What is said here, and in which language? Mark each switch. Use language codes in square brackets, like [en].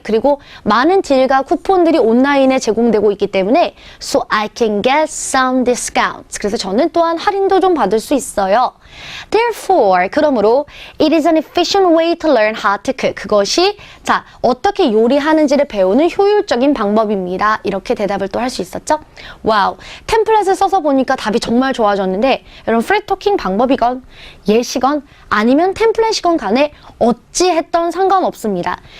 [ko] 그리고 많은 딜과 쿠폰들이 온라인에 제공되고 있기 때문에 [en] so I can get some discounts. [ko] 그래서 저는 또한 할인도 좀 받을 수 있어요. [en] Therefore, [ko] 그러므로 [en] it is an efficient way to learn how to cook. [ko] 그것이 자 어떻게 요리하는지를 배우는 효율적인 방법입니다. 이렇게 대답을 또 할 수 있었죠? 와우, 템플릿을 써서 보니까 답이 정말 좋아졌는데 여러분 프리토킹 방법이건 예시건 아니면 템플릿이건 간에 어찌했던 상관없습니다.